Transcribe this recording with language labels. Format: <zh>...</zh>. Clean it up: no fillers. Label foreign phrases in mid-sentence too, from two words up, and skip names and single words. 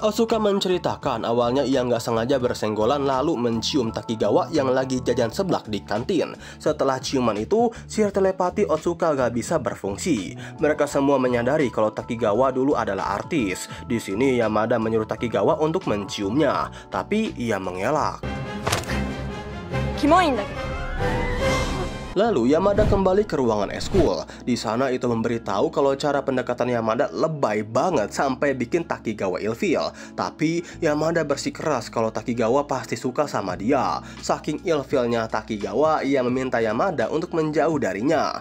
<id>Otsuka menceritakan awalnya ia nggak sengaja bersenggolan lalu mencium Takigawa yang lagi jajan seblak di kantin. Setelah ciuman itu, sihir telepati Otsuka gak bisa berfungsi. Mereka semua menyadari kalau Takigawa dulu adalah artis. Di sini Yamada menyuruh Takigawa untuk menciumnya, tapi ia mengelak.</id> <ja>キモいんだけど。</ja> <id>Lalu Yamada kembali ke ruangan eskul. Di sana itu memberitahu kalau cara pendekatan Yamada lebay banget sampai bikin Takigawa ilfil. Tapi Yamada bersikeras kalau Takigawa pasti suka sama dia. Saking ilfilnya Takigawa, ia meminta Yamada untuk menjauh darinya.</id>